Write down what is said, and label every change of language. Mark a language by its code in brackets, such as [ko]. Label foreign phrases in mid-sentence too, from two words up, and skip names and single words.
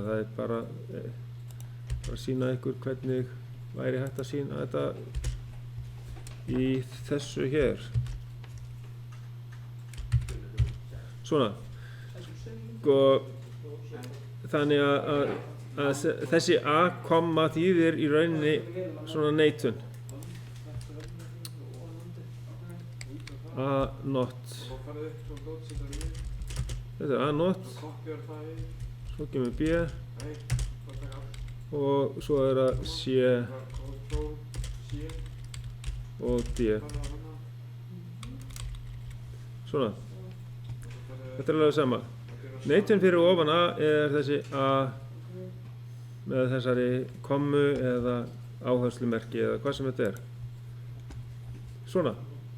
[is] Það er bara að sýna ykkur hvernig væri hægt að sýna þetta í þessu hér. Svona. Þannig að þessi A komma þýðir í rauninni svona neitun. [en] A not. [is] Þetta er [en] A not. [is] Svo kemur B. Og svo er það C og D. Svona. Þetta er alveg sama. Neitun fyrir ofan A er þessi A með þessari kommu eða áherslumerki eða hvað sem þetta er.